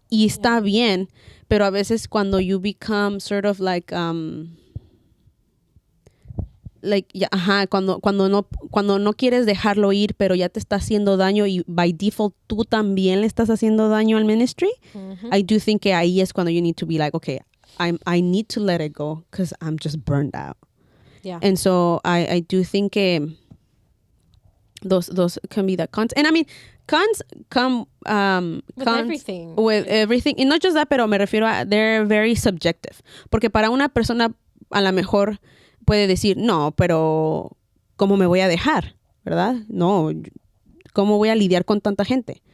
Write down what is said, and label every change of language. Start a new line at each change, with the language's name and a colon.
Spanish: Y está bien, pero a veces cuando
English: you become sort of like
Spanish: cuando no quieres dejarlo ir, pero ya te está haciendo daño y
English: by default
Spanish: tú también le estás haciendo daño al ministry.
English: I do think
Spanish: que ahí es cuando
English: you need to be like, okay, I need to let it go because I'm just burned out. Yeah. And so I do think que those can be the cons. And I mean, cons come With cons everything. with everything. And not just that,
Spanish: pero me refiero a
English: they're very subjective.
Spanish: Porque para una persona a lo mejor puede decir, no, pero ¿cómo me voy a dejar? ¿Verdad? No, ¿cómo voy a lidiar con tanta gente?